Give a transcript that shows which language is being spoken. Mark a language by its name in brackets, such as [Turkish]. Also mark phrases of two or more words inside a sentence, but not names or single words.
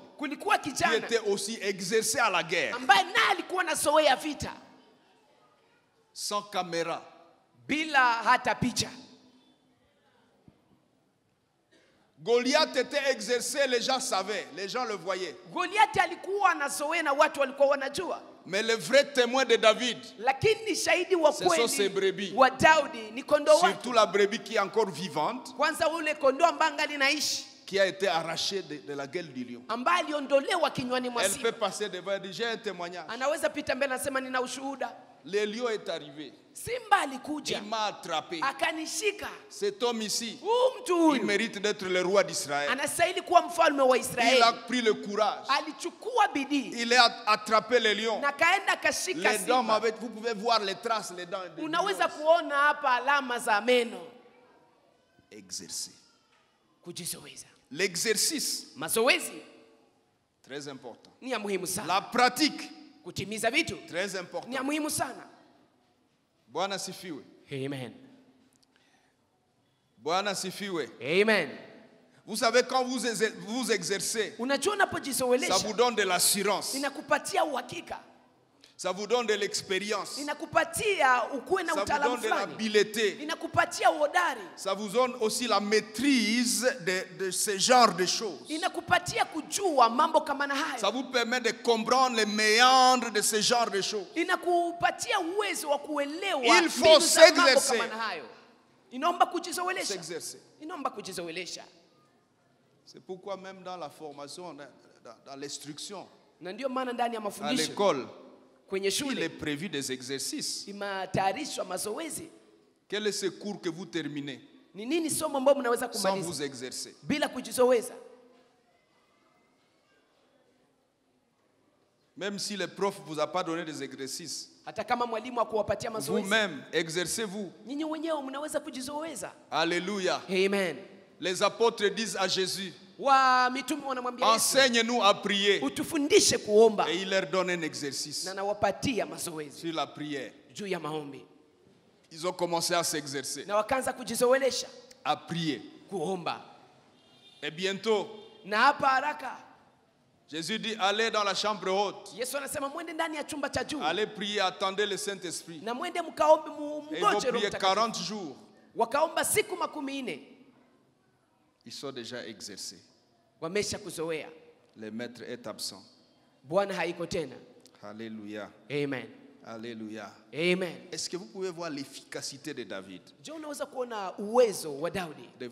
[Swahili] kulikuwa [French] qui [Swahili] kijana [French] était aussi exercé à la guerre, [Swahili] ambaye naye alikuwa anazoea vita [French] sans caméra. [Swahili] bila hata picha. [French] Goliath était exercé, les gens savaient, les gens le voyaient. [Swahili] Goliathi alikuwa anazoea na watu walikuwa wanajua, [French] Mais le vrai témoin de David, [Swahili] lakini shahidi wa [French] Ce sont ses [Swahili] kweli [French] brebis. [Swahili] wa Daudi ni kondoo wake. [French] surtout la brebis qui est encore vivante, [Swahili] Kwanza ule kondoo ambaye angali naishi, [French] qui a été arrachée de la gueule du lion. [Swahili] ambaye aliondolewa kinywani mwa [French] Elle peut [Swahili] simba, [French] passer devant et dire, j'ai un témoignage. [Swahili] anaweza pita mbele anasema nina ushuhuda. [French] Le lion est arrivé, [Swahili] Simba alikuja [French] il m'a attrapé. [Swahili] akanishika. [French] Cet homme ici, [Swahili] Huyu mtu [French] il [Swahili] huyu [French] mérite d'être le roi d'Israël. [Swahili] anastahili kuwa mfalme wa [French] Il [Swahili] Israeli. [French] a pris le courage. [Swahili] Alichukua bidii [French] Il a attrapé le lion. [Swahili] na kaenda kashika [French] Les dents, [Swahili] simba. [French] vous pouvez voir les traces, les dents. de [Swahili] Unaweza [French] lion. [Swahili] kuona hapa alama za meno. [French] Exercer. [Swahili] Kujizoeza, [French] L'exercice, [Swahili] mazoezi [French] très important. [Swahili] ni ya muhimu sana. [French] La pratique, [Swahili] Kutimiza vitu [French] très [Swahili] ni ya [French] important. [Swahili] muhimu sana. Bwana sifiwe. Amen. Bwana sifiwe. Amen. [French] Vous savez, quand vous exercez, [Swahili] Unajua [French] ça [Swahili] unapojizoelesha [French] vous donne de l'assurance. [Swahili] inakupatia uhakika, [French] Ça vous donne de l'expérience. [Swahili] inakupatia ukuwe na [French] Ça vous [Swahili] utaalamu [French] donne de [Swahili] fulani, [French] l'habileté. [Swahili] inakupatia uhodari, [French] Ça vous donne aussi la maîtrise de ce genre de choses. [Swahili] inakupatia kujua mambo kama na [French] Ça [Swahili] hayo, [French] vous permet de comprendre les méandres de ce genre de choses. [Swahili] inakupatia uwezo wa kuelewa [French] Il faut [Swahili] mbinu za mambo [French] s'exercer. [Swahili] kama na hayo. Inaomba kujizoelesha, [French] S'exercer. [Swahili] inaomba kujizoelesha. [French] C'est pourquoi même dans la formation, dans l'instruction, [Swahili] Na ndio maana ndani ya [French] à [Swahili] mafundisho [French] l'école, [Swahili] kwenye [French] il est [Swahili] shule [French] prévu des exercices. [Swahili] imetayarishwa mazoezi. [French] Quel est ce cours que vous terminez [Swahili] Ni nini somo ambalo mnaweza [French] sans [Swahili] kumaliza [French] vous exercer? [Swahili] bila kujizoeza? [French] Même si le prof ne vous a pas donné des exercices, [Swahili] Hata kama mwalimu akuwapatia mazoezi, [French] vous-même, exercez-vous. [Swahili] nyinyi wenyewe mnaweza kujizoeza. Alléluia. Amen. [French] Les apôtres disent à Jésus, [Swahili] Wa mitume wanamwambia Yesu, [French] enseigne-nous à prier. [Swahili] utufundishe kuomba, [French] Et il leur donne un exercice [Swahili] na nawapatia mazoezi [French] sur la prière. [Swahili] juu ya maombi, [French] Ils ont commencé à s'exercer, [Swahili] na wakaanza kujizoelesha [French] à prier. [Swahili] kuomba. [French] Et bientôt, [Swahili] Na hapa haraka [French] Jésus dit, allez dans la chambre haute. [Swahili] Yesu anasema mwende ndani ya chumba cha juu [French] Allez prier, attendez le Saint-Esprit. [Swahili] na mwende mkaombe, [French] Et ils vont [Swahili] mngoje Roho [French] prier [Swahili] Mtakatifu. [French] 40 jours. [Swahili] Wakaomba siku 40, [French] Ils sont déjà exercés. [Swahili] wamesha kuzoea. [French] Le maître est absent. [Swahili] Bwana haiko tena. Alléluia. Amen. Alléluia. Amen. [French] Est-ce que vous pouvez voir l'efficacité de David [Swahili] Je, unaweza kuona uwezo wa Daudi